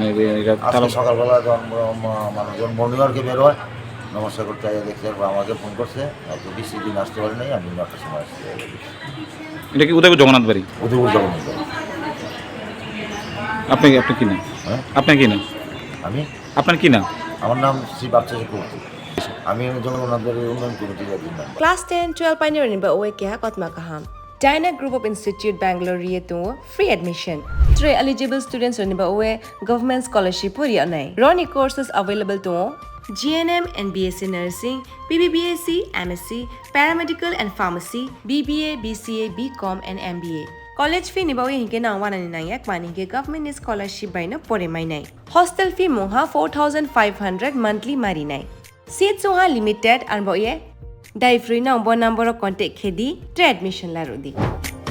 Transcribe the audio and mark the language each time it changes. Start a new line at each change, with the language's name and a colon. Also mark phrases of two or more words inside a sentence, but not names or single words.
Bangla: আজকে সকালবেলা যখন মানুষজন মর্নিংওয়ার্কে বের হয় নমস্কার করতে দেখছি আমাকে ফোন করছে তো 20 দিন আসতে পারি নাই আমি 9টার সময় আসছি এটা কি উদয়পুর জগন্নাথ বাড়ি উদয়পুর জগন্নাথ বাড়ি আপনি কি নাম হ্যাঁ আপনার কি নাম আপনার কি নাম আমার নাম শ্রী বাচ্চা চক্রবর্তী আমি জগন্নাথ বাড়ির উন্নয়ন কমিটির একজন মেম্বার
Turkic languages: Class 10, 12 pioneering ba oe kya kotma kaham. Dyna Group of Institute Bangalore rieto
English: free admission.
Turkic languages: 3
English: eligible students
Turkic languages: ni ba oe
English: government scholarship
Turkic languages: puri anai.
English: Roni courses available to GNM and BSc Nursing, BBBSc, MSc, Paramedical and Pharmacy, BBA, BCA, BCom and MBA. College fee
Turkic languages: ni ba oe hinke na wana ni nayak mani ke
English: government scholarship
Turkic languages: by na pore mai nai.
English: Hostel fee
Turkic languages: moha 4,500 monthly mari nai. Seats soha
English: limited and
Turkic languages: ba oe Dai free na
English: number contact
Turkic languages: khedi admission la rodi.